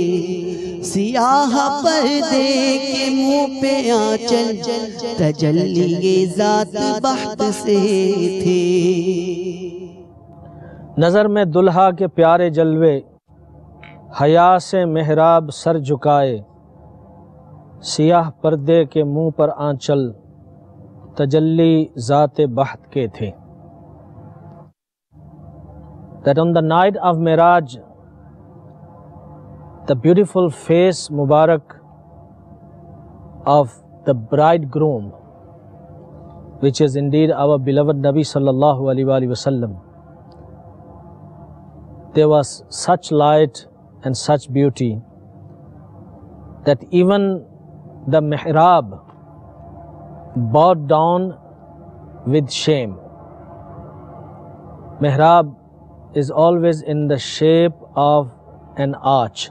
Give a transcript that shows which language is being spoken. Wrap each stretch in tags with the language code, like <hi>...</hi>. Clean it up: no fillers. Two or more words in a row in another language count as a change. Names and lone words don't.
<ur>سیاہ پردے کے منہ پے آنچل، تجلی یہ ذات بخت سے تھے. نظر میں دولہا کے پیارے جلوے، حیا سے محراب سر جھکائے. سیاہ پردے کے منہ پر آنچل، تجلی ذات بخت کے تھے.</ur> <en>That on the night of Miraj, the beautiful face Mubarak of the bridegroom, which is indeed our beloved Nabi</en> <ar>صلى الله عليه وسلم,</ar> <en>there was such light and such beauty that even the mihrab bowed down with shame. Mihrab is always in the shape of an arch.</en>